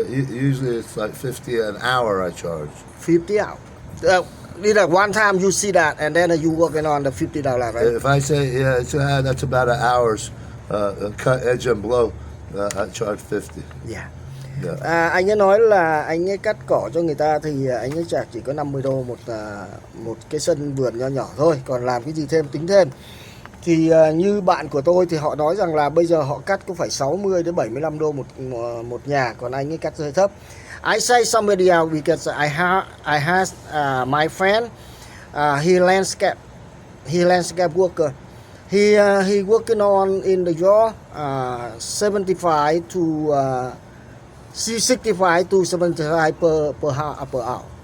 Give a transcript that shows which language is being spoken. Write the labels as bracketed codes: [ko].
[en] Usually it's like $50 an hour I charge. 50 out. One time you see that, and then you working on the $50, right? If I say that's about an hour's cut, edge and blow, I charge 50. Yeah. Yeah. [vi] Anh ấy nói là anh ấy cắt cỏ cho người ta thì anh ấy trả chỉ có 50 đô một cái sân vườn nho nhỏ thôi, còn làm cái gì thêm tính thêm. Thì như bạn của tôi thì họ nói rằng là bây giờ họ cắt cũng phải 60 đến 75 đô một nhà, còn anh ấy cắt hơi thấp. [en] I say somebody else because I have my friend, he landscape worker. He working on in the job 65 to 65 to 75 per hour.